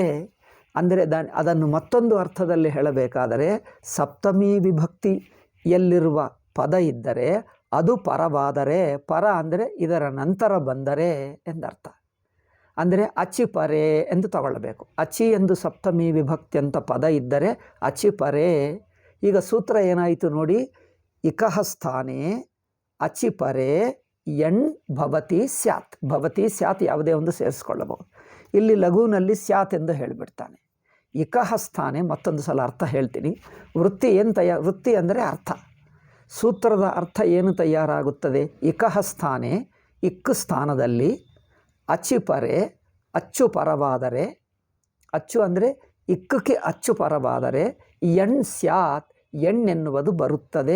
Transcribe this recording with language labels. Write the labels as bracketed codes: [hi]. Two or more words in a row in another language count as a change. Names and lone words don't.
[kn] ಅಂದರೆ ಅದನ್ನು ಮತ್ತೊಂದು ಅರ್ಥದಲ್ಲಿ ಹೇಳಬೇಕಾದರೆ ಸಪ್ತಮಿ ವಿಭಕ್ತಿಯಲ್ಲಿರುವ ಪದ ಇದ್ದರೆ ಅದು ಪರವಾದರೆ, ಪರ ಅಂದರೆ ಇದರ ನಂತರ ಬಂದರೆ ಎಂದರ್ಥ. ಅಂದರೆ [sa] अचि परे [kn] ಎಂದು ತಗೊಳ್ಳಬೇಕು. ಅಚಿ ಎಂದು ಸಪ್ತಮಿ ವಿಭಕ್ತಿ ಅಂತ ಪದ ಇದ್ದರೆ [sa] अचि परे. [kn] ಈಗ ಸೂತ್ರ ಏನಾಯಿತು ನೋಡಿ, [sa] इकः स्थाने अचि परे एण् भवति स्यात्. भवति स्यात् [kn] ಯಾವುದೇ ಒಂದು ಸೇರಿಸ್ಕೊಳ್ಳಬಹುದು. ಇಲ್ಲಿ ಲಘುವಿನಲ್ಲಿ ಸ್ಯಾತ್ ಎಂದು ಹೇಳಿಬಿಡ್ತಾನೆ. [sa] इकः स्थाने [kn] ಮತ್ತೊಂದು ಸಲ ಅರ್ಥ ಹೇಳ್ತೀನಿ. ವೃತ್ತಿ ಅಂದರೆ ಅರ್ಥ. ಸೂತ್ರದ ಅರ್ಥ ಏನು ತಯಾರಾಗುತ್ತದೆ? [sa] इकः स्थाने, [kn] ಇಕ್ಕು ಸ್ಥಾನದಲ್ಲಿ, ಅಚಿಪರೆ ಅಚ್ಚು ಪರವಾದರೆ, ಅಚ್ಚು ಅಂದರೆ ಇಕ್ಕಕ್ಕೆ ಅಚ್ಚು ಪರವಾದರೆ, [sa] एण् स्यात् [kn] ಎಣ್ಣೆನ್ನುವುದು ಬರುತ್ತದೆ.